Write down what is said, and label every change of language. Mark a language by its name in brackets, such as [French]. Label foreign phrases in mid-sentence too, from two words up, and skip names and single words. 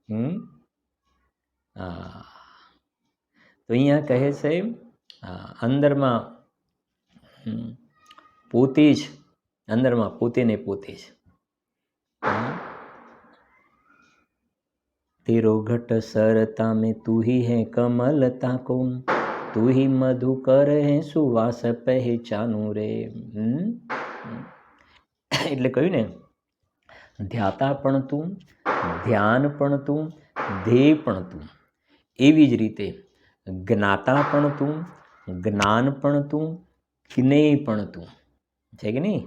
[Gujarati] તો અહીંયા કહે છે અંદરમાં પોતે જ, અંદરમાં પોતે ને પોતે જ [Hindi] तेरो घट सरता में तू ही है कमलता को, तू ही मधुकर है सुवास पहेचानुं रे. [Gujarati] એટલે કહ્યું ને, ધ્યાતા પણ તું, ધ્યાન પણ તું, ધ્યેય પણ તું, એવી જ રીતે જ્ઞાતા પણ તું, જ્ઞાન પણ તું, જ્ઞેય પણ તું છે કે નહીં?